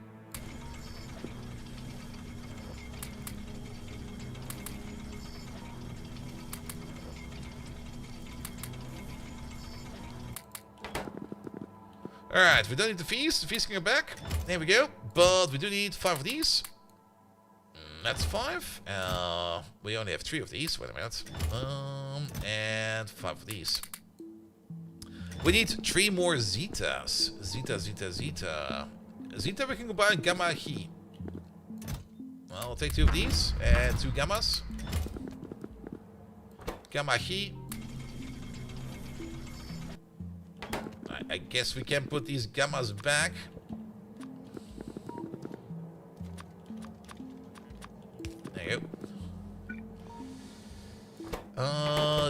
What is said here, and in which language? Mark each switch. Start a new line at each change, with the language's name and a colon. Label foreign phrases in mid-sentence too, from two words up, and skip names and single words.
English: Alright, we don't need the fees. The fees can go back. There we go. But we do need 5 of these. That's 5. We only have 3 of these. Wait a minute. And 5 of these. We need 3 more zetas. Zeta, zeta, zeta. Zeta we can combine gamma, he. Well, I'll take 2 of these and 2 gammas. Gamma, he. I guess we can put these gammas back. There you go.